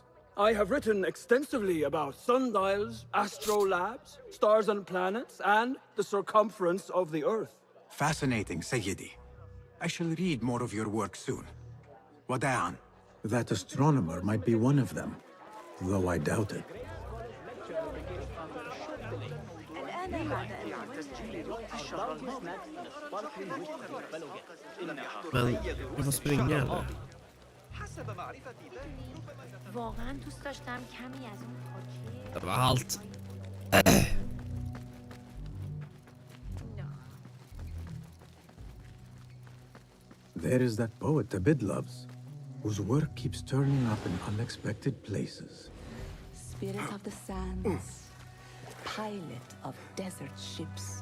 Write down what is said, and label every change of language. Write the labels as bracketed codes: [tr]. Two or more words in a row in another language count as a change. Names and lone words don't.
[en] I have written extensively about sundials, astrolabes, stars and planets, and the circumference of the Earth. Fascinating, Sayyidi. I shall read more of your work soon. Wada'an. That astronomer might be one of them, though I doubt it. [sv] Men jag får springa eller? [fa] واقعا دوست داشتم کمی از اون [sv] Det var allt. [en] There is that poet Abid loves, whose work keeps turning up in unexpected places. Spirit of the sands, pilot of desert ships.